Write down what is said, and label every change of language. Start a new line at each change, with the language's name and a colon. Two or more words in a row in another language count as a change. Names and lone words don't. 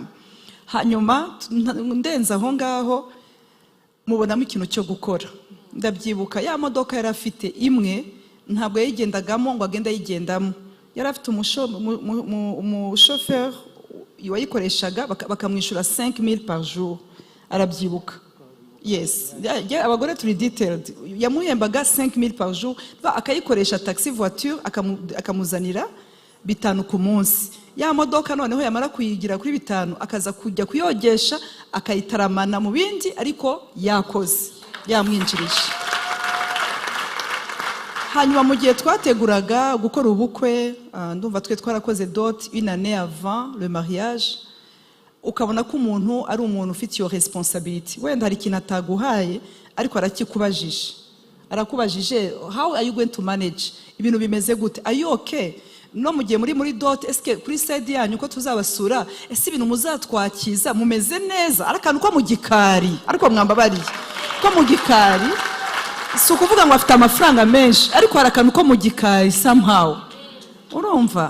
Kinyarwanda: Hanyuma ndenza aho ngaho mubonamo ikintu cyo gukora. Ndabyibuka ya modoka yari afite imwe, ntabwo yayigendagamo ngo agenda yigendamo. Yari afite umushoferi wayikoreshaga, bakamwishyura 5000
French: par jour.
Kinyarwanda: Arabyibuka. Yes, abagore turi detailed. Yamuhembaga 5000
French: par jour,
Kinyarwanda: akayikoresha
French: taxi voiture,
Kinyarwanda: akamuzanira 5 ku munsi. Ya modoka noneho yamara kuyigira kuri 5, akaza kujya kuyogesha, akayitaramana mu bindi, ariko yakoze, yamwinjirije. Hanyuma mu gihe twateguraga gukora ubukwe, ndumva twe twarakoze
French: dot une année avant le mariage,
Kinyarwanda: ukabona ko umuntu ari umuntu ufite iyo responsibility. Wenda hari ikintu ataguhaye, ariko arakikubajije. Arakubajije,
English: how are you going to manage?
Kinyarwanda: Ibintu bimeze gute?
English: Are you okay?
Kinyarwanda: No mu gihe muri dot, eske kuri side yanyu ko tuzabasura, ese ibintu muzatwakiza mumeze neza? Arakantu ko mu gikari, ariko mwambabariye ko mu gikari, si ukuvuga ngo afite amafaranga menshi, ariko hari akantu ko mu gikari somehow. Urumva?